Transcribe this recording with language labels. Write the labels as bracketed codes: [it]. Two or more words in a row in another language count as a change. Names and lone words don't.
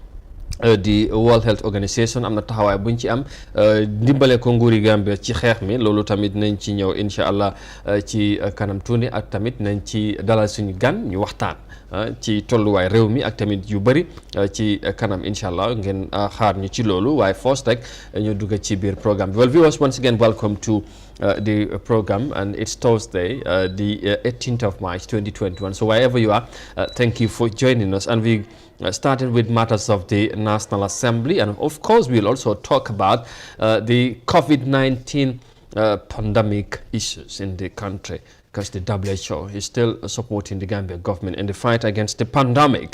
[wo] di World Health Organization am na taxawaay buñ ci am ndimbale ko nguuri Gambia ci xeex mi loolu tamit nañ ci ñëw [ar] incha allah [wo] ci kanam tuuti ak tamit nañ ci dalal suñu gan ñu waxtaan ci tolluwaay réew mi ak tamit yu bëri ci kanam [ar] incha allah [wo] ngeen xaar ñu ci loolu waaye first rek ñu dugg ci biir programme bi. [en] Well, viewers, once again welcome to the program, and it's Thursday, the 18th of March 2021. So wherever you are, thank you for joining us, and we started with matters of the National Assembly, and of course we'll also talk about the COVID-19 pandemic issues in the country, because the WHO is still supporting the Gambia government in the fight against the pandemic.